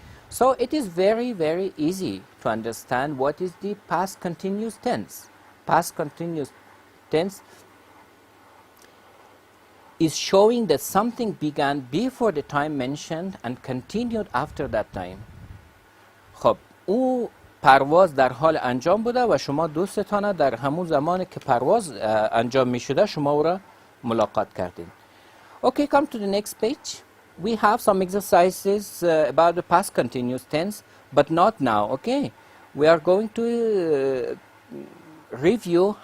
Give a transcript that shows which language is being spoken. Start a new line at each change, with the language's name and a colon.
English: So it is very easy to understand what is the past continuous tense. Past continuous tense is showing that something began before the time mentioned and continued after that time.
Persian: خب او پرواز در حال انجام بوده و شما دوستتان در همون زمانی که پرواز انجام می شده شما او را ملاقات کردین.
English: Okay, come to the next page. We have some exercises about the past continuous tense, but not now, okay? We are going to review.